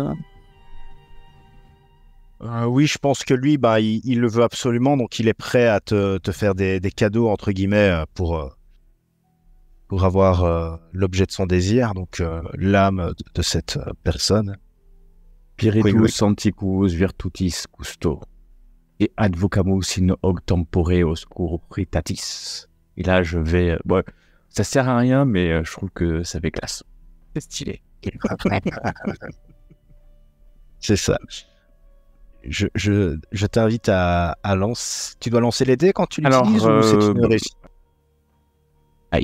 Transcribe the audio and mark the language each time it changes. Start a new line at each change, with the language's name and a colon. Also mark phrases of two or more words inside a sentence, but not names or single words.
French: Oui, je pense que lui, il le veut absolument, donc il est prêt à te faire des cadeaux, entre guillemets, pour avoir l'objet de son désir, donc l'âme de cette personne.
Latin: Spiritus
French: Oui.
Latin: antiquus virtutis custo et advocamus in hoc tempore oscuritatis.
French: Et là, je vais... bon, ça sert à rien, mais je trouve que ça fait classe. C'est stylé. C'est ça. Je t'invite à lancer... Tu dois lancer les dés quand tu Alors, l'utilises ou c'est une réussite? Aïe.